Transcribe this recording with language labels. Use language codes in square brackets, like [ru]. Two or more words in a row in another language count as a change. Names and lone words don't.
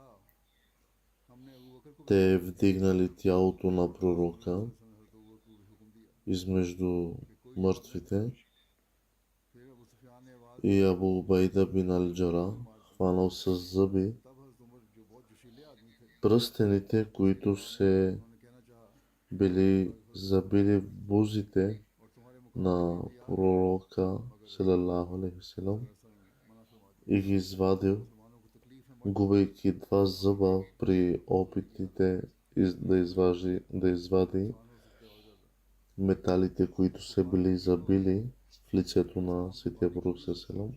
[bg] те вдигнали тялото на пророка измежду мъртвите и Абу Убайда бин Ал-Джара хванал с зъби пръстените, които се били забили в бузите на пророка [ar] صلى الله عليه وسلم [bg] и ги извадил, губейки два зъба при опитите да извади металите, които се били забили в лицето на светия пророк салалаху.